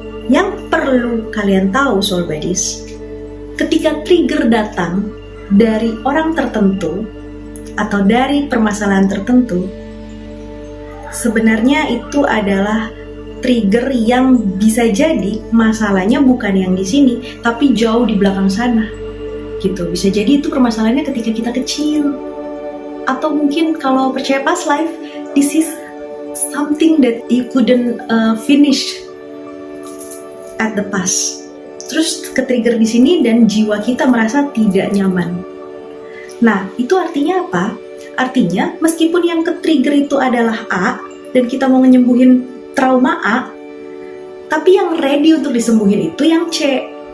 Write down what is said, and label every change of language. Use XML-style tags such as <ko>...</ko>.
<id>Yang perlu kalian tahu soul buddies, ketika trigger datang dari orang tertentu atau dari permasalahan tertentu, sebenarnya itu adalah trigger yang bisa jadi masalahnya bukan yang di sini, tapi jauh di belakang sana. Gitu. Bisa jadi itu permasalahannya ketika kita kecil. Atau mungkin kalau percaya</id> <en>past life, this is something that you couldn't finish at the past.</en> <id>Terus ke-trigger di sini dan jiwa kita merasa tidak nyaman. Nah, itu artinya apa? Artinya meskipun yang ke-trigger itu adalah A dan kita mau nyembuhin trauma A, tapi yang ready untuk disembuhin itu yang C.</id>